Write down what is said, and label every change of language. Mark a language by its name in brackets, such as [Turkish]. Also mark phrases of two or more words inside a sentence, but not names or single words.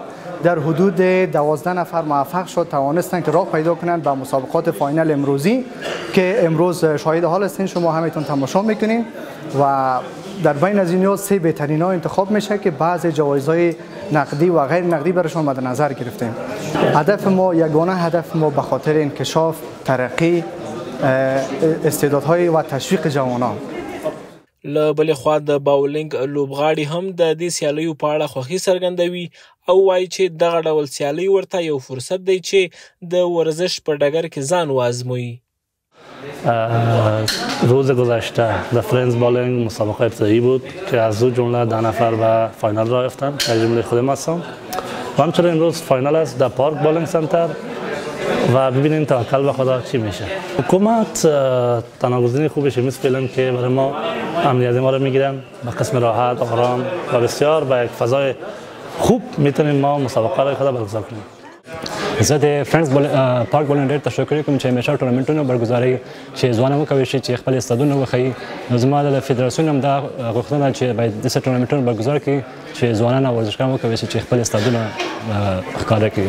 [Persian] در حدود 12 نفر موفق شد توانستند که راه پیدا کنند به مسابقات فاینال امروزی که امروز شاهد حال هستین، شما همتون تماشا میکنین و در بین از اینها 3 بهترین ها انتخاب میشه که بعضی جوایزهای نقدی و غیر نقدی برشون مد نظر گرفتیم. هدف ما یگانه هدف ما به خاطر انکشاف، ترقی، استعدادهای و تشویق جوانان. [Pashto] له بلې خوا د باولینګ لوبغاړي هم د دې سیالیو په اړه خوښي څرګندوي او وایي چې دغه ډول سیالۍ ورته یو فرصت دی چې د ورزش په ډګر کې ځان وازمویي. [Persian] روز گذشته در فرنس بالینگ مسابقه ابتدایی بود که از دو جمله 10 نفر به فاینال راه یافتند، از جمله خودم هستم و همچنین امروز فاینال است در پارک بالینگ سنتر و ببینیم توکل به خدا چی میشه. حکومت تناگزینی خوبی شمیز فعلا که برای ما امنیت ما رو میگیرن به قسم راحت، آرام و بسیار به یک فضای خوب میتونیم ما مسابقه را خود برگزار کنیم. [Pashto] زه د فرنس پارک بالینګ ډېر تشکر کوم چې همیشه ټورنمنټونه برګزاروي چې ځوانان وکوي چې خپل استعدادونه وښیي. نو زما د فدراسیون هم دا غوښتنه چې باید داسې ټورنمنټونه برګزار کړي چې ځوانان او ورزشکاران وکوي چې خپل استعدادونه ښکاره کړي.